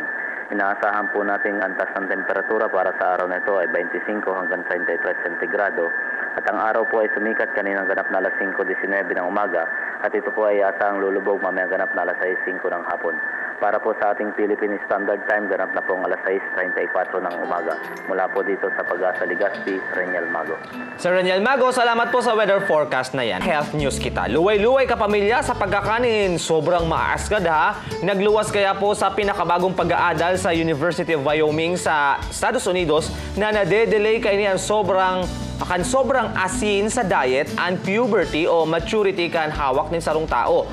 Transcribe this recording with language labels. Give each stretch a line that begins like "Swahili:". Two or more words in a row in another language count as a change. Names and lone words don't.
Filipino: Inaasahan po nating antas ng temperatura para sa araw na ito ay 25 hanggang 33 centigrado at ang araw po ay sumikat kaninang ganap na alas 5:19 ng umaga at ito po ay asahang lulubog mamaya ganap na alas 6:05 ng hapon. Para po sa ating Philippine Standard Time, ganap na pong alas 6:34 ng umaga. Mula po dito sa Pag-asa Legazpi, Raniel Mago. Sir Raniel Mago, salamat po sa weather forecast na yan.
Bikol: Health news kita. Luway-luway ka pamilya sa pagkakanin. Sobrang maasgad ha. Nagluwas kaya po sa pinakabagong pag-aadal sa University of Wyoming sa Estados Unidos na nade-delay kayo niyan sobrang asin sa diet
English: and puberty
Bikol: o maturity kan hawak ng sarong tao.